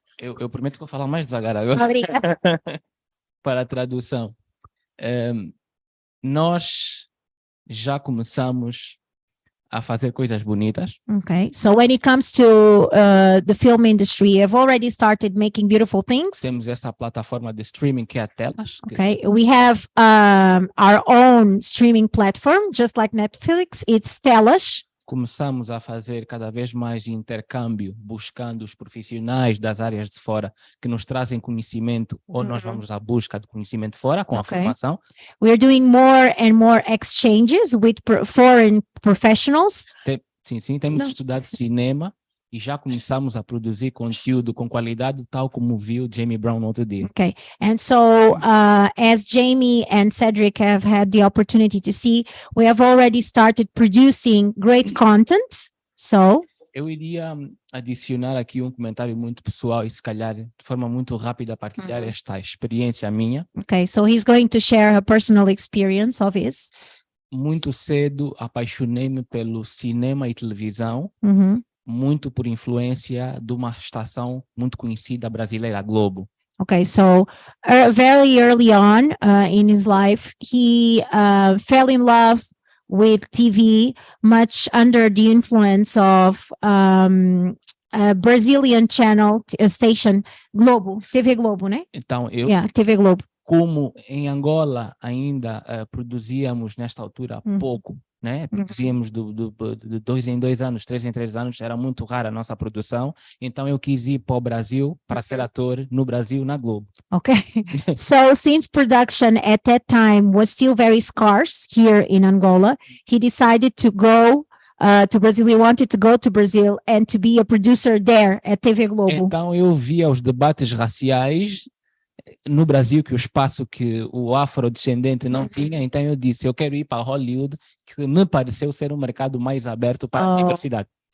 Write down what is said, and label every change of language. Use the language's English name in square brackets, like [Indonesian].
[Portuguese] Eu prometo que vou falar mais devagar agora. Obrigada. Para a tradução. nós já começamos a fazer coisas bonitas. [English] Okay, so when it comes to the film industry, I've already started making beautiful things. [Portuguese] Temos essa plataforma de streaming que é a Telas. [English] Okay, we have our own streaming platform, just like Netflix. It's Telas. [Portuguese] Começamos a fazer cada vez mais intercâmbio, buscando os profissionais das áreas de fora que nos trazem conhecimento, ou nós vamos à busca de conhecimento fora com a formação. [English] We're doing more and more exchanges with foreign professionals. [Portuguese] Sim, temos estudado cinema e já começamos a produzir conteúdo com qualidade, tal como viu Jamie Brown no outro dia. [English] Okay, and so as Jamie and Cedric have had the opportunity to see, we have already started producing great content. So [Portuguese] eu iria adicionar aqui um comentário muito pessoal e se calhar de forma muito rápida partilhar esta experiência minha. [English] Okay, so he's going to share a personal experience of his. [Portuguese] Muito cedo apaixonei-me pelo cinema e televisão. Muito por influência de uma estação muito conhecida brasileira, Globo. [English] Okay, so very early on in his life, he fell in love with TV, much under the influence of a Brazilian channel, station, Globo, TV Globo, né? [Portuguese] Então, TV Globo. Como em Angola ainda produzíamos nesta altura pouco, né? Produzíamos de 2 em 2 anos, 3 em 3 anos, era muito rara a nossa produção, então eu quis ir para o Brasil para ser ator no Brasil, na Globo. [English] Okay, so since production at that time was still very scarce here in Angola, he decided to go to Brazil. He wanted to go to Brazil and to be a producer there at TV Globo. [Portuguese] Então eu via os debates raciais no Brasil, que o espaço que o afrodescendente não tinha, então eu disse, eu quero ir para Hollywood, que me pareceu ser um mercado mais aberto para a diversidade.